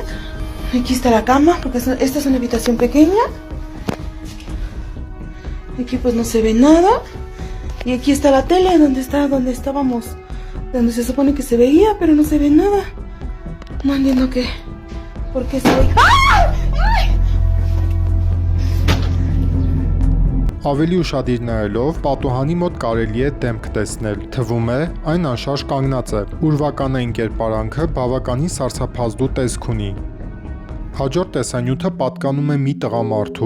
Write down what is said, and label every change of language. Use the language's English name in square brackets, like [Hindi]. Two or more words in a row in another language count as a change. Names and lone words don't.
[Spanish] Aquí está la cama porque esta es una habitación pequeña. Aquí pues no se ve nada. Y aquí está la tele donde estábamos, donde se supone que se veía, pero no se ve nada. No entiendo por qué se ve. ¡Ay! [Armenian] Ավելի ուշադիր նայելով, պատուհանի մոտ կարելի է դեմք տեսնել։ Թվում է, այն անշարժ կանգնած է։ Ուրվականային կերպարանքը բավականին սարսափազդու տեսք ունի։ Հաջորդ տեսանյութը պատկանում է մի տղամարդու,